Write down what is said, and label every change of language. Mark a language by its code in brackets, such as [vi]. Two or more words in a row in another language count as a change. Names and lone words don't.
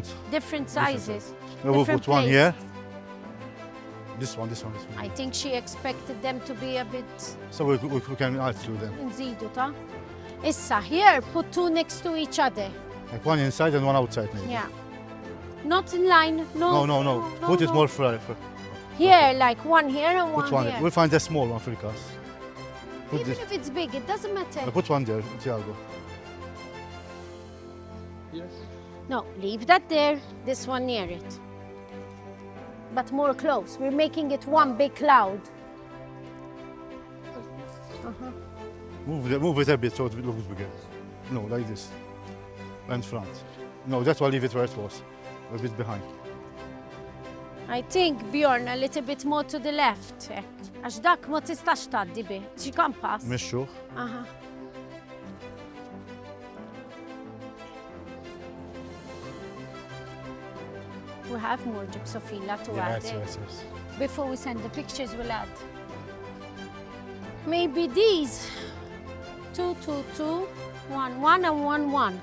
[en] Different sizes. No, we'll different put one place. here. This one. I think she expected them to be a bit So we can add to them. [mt] nżidu ta'. [en] Issa, here, put 2 next to each other. Like one inside and one outside maybe. Yeah. Not in line. No. No. Put it more for Here, like one here and Put one one. here. We'll find a small one for us. Put Even this. if it's big, it doesn't matter. Put one there, Tiago. No, leave that there. This one near it. But more close. We're making it one big cloud. Move it a bit so it looks bigger. No, like this. And front. No, that's why leave it where it was. A bit behind. I think, Bjorn, a little bit more to the left. [mt] Għax dak ma tistax taddi bi. Xi pass. Mexxu. Aha. [en] We have more gypsophila to add. Yes. Before we send the pictures, we'll add. Maybe these. 2, 2, 2, 1, 1, and 1, 1.